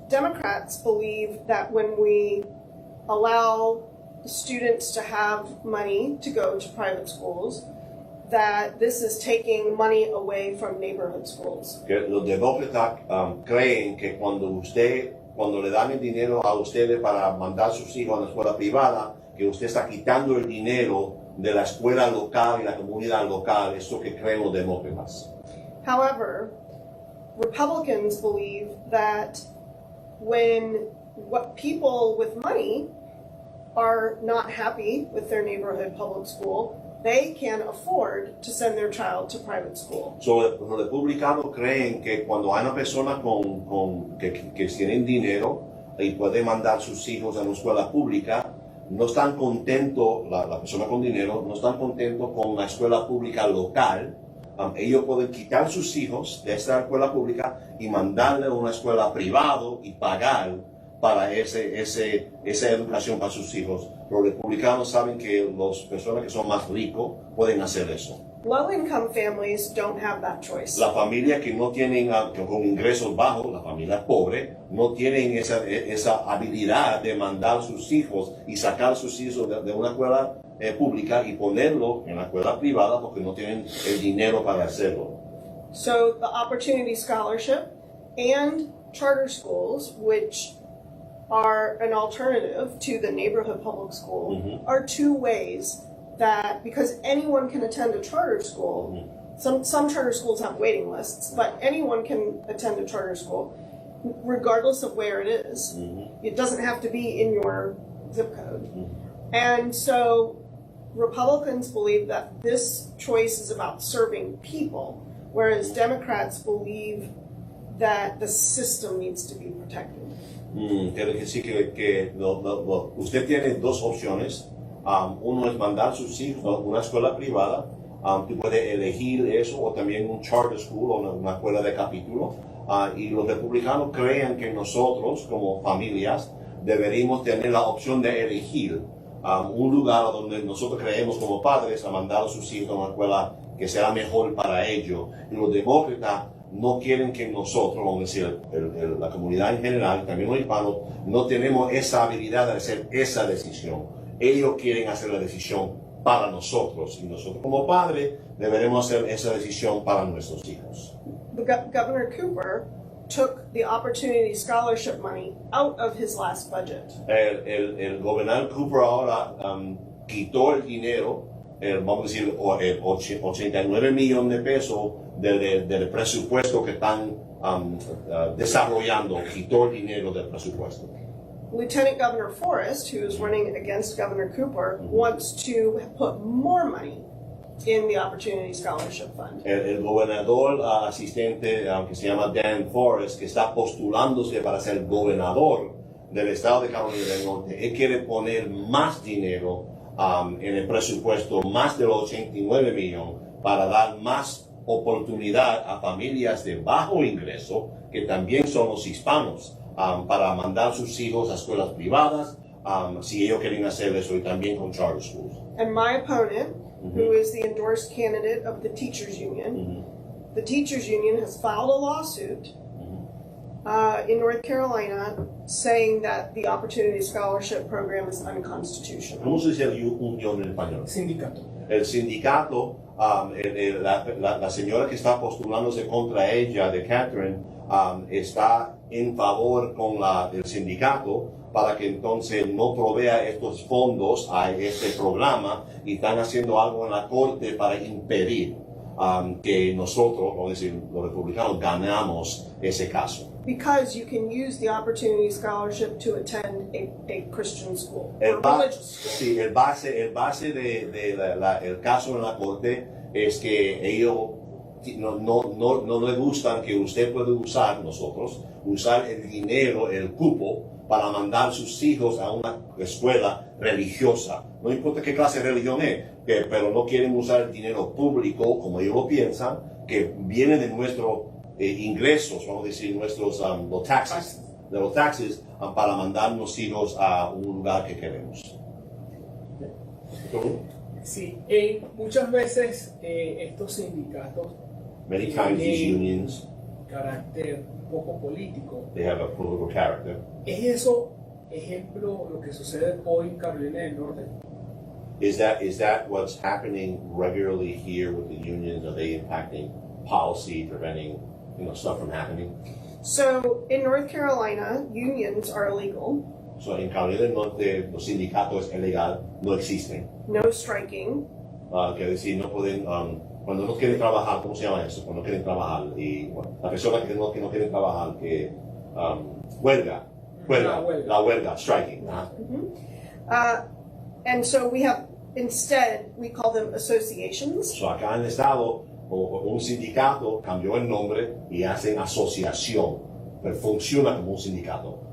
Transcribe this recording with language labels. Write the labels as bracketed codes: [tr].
[en] Democrats believe that when we allow students to have money to go to private schools, that this is taking money away from neighborhood schools. [es] Que los demócratas creen que cuando le dan el dinero a ustedes para mandar a sus hijos a una escuela privada, que usted está quitando el dinero de la escuela local y la comunidad local, eso que creen los demócratas. [en] However, Republicans believe that when people with money are not happy with their neighborhood public school, they can afford to send their child to private school. [es] So, los republicanos creen que cuando hay una persona que tienen dinero y puede mandar sus hijos a una escuela pública, no están contentos, la persona con dinero, no están contentos con la escuela pública local. Ellos pueden quitar sus hijos de esta escuela pública y mandarle a una escuela privada y pagar para esa educación para sus hijos. Los republicanos saben que las personas que son más ricos pueden hacer eso. [en] Low-income families don't have that choice. [es] La familia que no tienen con ingresos bajos, la familia pobre, no tienen esa habilidad de mandar a sus hijos y sacar a sus hijos de una escuela pública y ponerlo en la escuela privada porque no tienen el dinero para hacerlo. [en] So the Opportunity Scholarship and charter schools, which are an alternative to the neighborhood public school, are two ways that, because anyone can attend a charter school, some charter schools have waiting lists, but anyone can attend a charter school regardless of where it is. It doesn't have to be in your zip code. And so Republicans believe that this choice is about serving people, whereas Democrats believe that the system needs to be protected. [es] Quiere decir que usted tiene dos opciones. Uno es mandar a sus hijos a una escuela privada. Tú puedes elegir eso, o también un charter school o una escuela de capítulo. Y los republicanos creen que nosotros, como familias, deberíamos tener la opción de elegir un lugar donde nosotros creemos como padres a mandar a sus hijos a una escuela que sea mejor para ellos. Y los demócratas no quieren que nosotros, vamos a decir, la comunidad en general, también los hispanos, no tenemos esa habilidad de hacer esa decisión. Ellos quieren hacer la decisión para nosotros, y nosotros como padres deberemos hacer esa decisión para nuestros hijos. [en] Governor Cooper took the Opportunity Scholarship money out of his last budget. [es] El gobernador Cooper ahora quitó el dinero, vamos a decir, 89 millones de pesos del presupuesto que están desarrollando, quitó el dinero del presupuesto. [en] Lieutenant Governor Forrest, who is running against Governor Cooper, wants to put more money in the Opportunity Scholarship Fund. [es] El gobernador asistente, que se llama Dan Forrest, que está postulándose para ser gobernador del estado de Carolina del Norte, él quiere poner más dinero en el presupuesto, más de los 89 millones, para dar más oportunidad a familias de bajo ingreso, que también son los hispanos, para mandar sus hijos a escuelas privadas, si ellos quieren hacer eso, y también con charter schools. [en] And my opponent, who is the endorsed candidate of the Teachers Union, the Teachers Union has filed a lawsuit in North Carolina saying that the Opportunity Scholarship Program is unconstitutional. [es] ¿Cómo se dice unión en español? Sindicato. El sindicato, la señora que está postulándose contra ella, de Catherine, está en favor con el sindicato para que entonces no provea estos fondos a este programa y están haciendo algo en la corte para impedir que nosotros, vamos a decir, los republicanos, ganamos ese caso. [en] Because you can use the Opportunity Scholarship to attend a Christian school or [es] El [en] religious school. [es] Sí, el base el caso en la corte es que ellos no les gustan que usted pueda usar el dinero, el cupo, para mandar sus hijos a una escuela religiosa. No importa qué clase de religión es, pero no quieren usar el dinero público, como ellos lo piensan, que viene de nuestros ingresos, vamos a decir, nuestros los taxes, para mandar los hijos a un lugar que queremos. Sí, muchas veces estos sindicatos [en] Many times these unions, [es] carácter un poco político. [en] they have a political character. [es] ¿Es eso ejemplo lo que sucede hoy en Carolina del Norte? [en] Is that what's happening regularly here with the unions? Are they impacting policy, preventing stuff from happening? So in North Carolina, unions are illegal. [es] So en Carolina del Norte los sindicatos es ilegal, no existen. [en] No striking. [es] Quiere decir, no pueden, cuando no quieren trabajar, ¿cómo se llama eso? Cuando no quieren trabajar y la persona que no quieren trabajar, que huelga, la huelga, striking. [en] And so instead, we call them associations. [es] So acá en el estado, un sindicato cambió el nombre y hacen asociación, pero funciona como un sindicato.